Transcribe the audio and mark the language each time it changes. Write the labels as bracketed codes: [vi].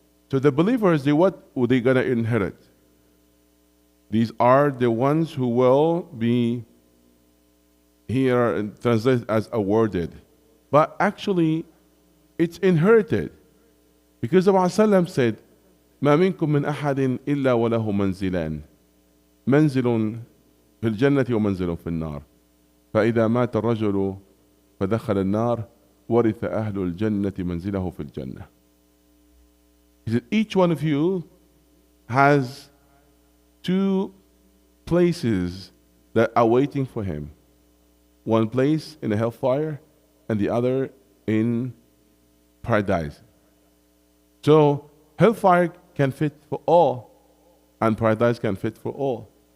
[en] So the believers, what are they gonna inherit? These are the ones who will be here and translated as awarded, but actually it's inherited, because the Prophet said, [ar] "ما منكم من أحد إلا وله منزلان." منزل في الجنة ومنزل في النار فإذا مات الرجل فدخل النار ورث أهل الجنة منزله في الجنة. [en] He said, each one of you has two places that are waiting for him. One place in the hellfire and the other in paradise. So hellfire can fit for all and paradise can fit for all.